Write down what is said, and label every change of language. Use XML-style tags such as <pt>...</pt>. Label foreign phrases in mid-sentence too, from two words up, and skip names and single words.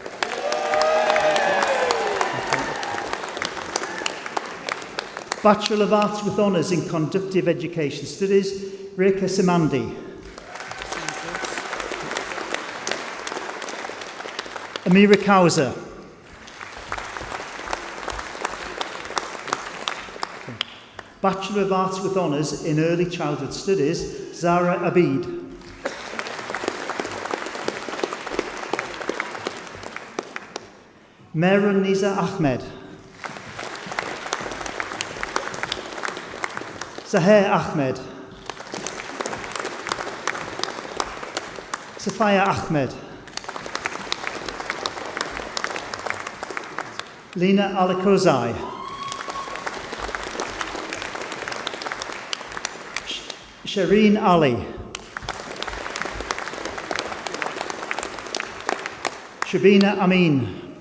<en>Bachelor of Arts with Honours in Conductive Education Studies, Rekha Samandi. Amira Kauza. Bachelor of Arts with Honours in Early Childhood Studies, Zara Abid. Mehrun Nisa Ahmed. Zahir Ahmed. Safaya Ahmed. Lina Alakozai. Shireen Ali. Shabina Amin.</en>